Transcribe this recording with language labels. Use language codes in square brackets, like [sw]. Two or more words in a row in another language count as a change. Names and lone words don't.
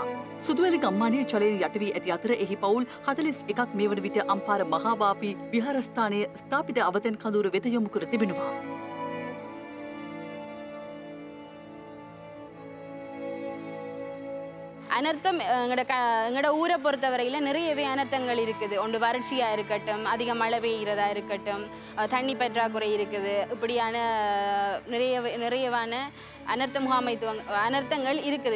[si] සුදුවැල ගම්මානයේ ජලයෙන් යට වී ඇති අතර එහි පවුල් 41ක් මේ වන විට අම්පාර මහාවාපි විහාරස්ථානයේ ස්ථාපිත අවතැන් කඳවුර වෙත යොමු කර තිබෙනවා. [ta] அனர்த்தம் எங்களோட ஊரை பொறுத்த வரையில் நிறையவே அனர்த்தங்கள் இருக்குது. ஒன்று வறட்சியாக இருக்கட்டும், அதிக மழை பெய்கிறதா இருக்கட்டும், தண்ணி பற்றாக்குறை இருக்குது. இப்படியான நிறையவான அனர்த்தங்கள் இருக்குது.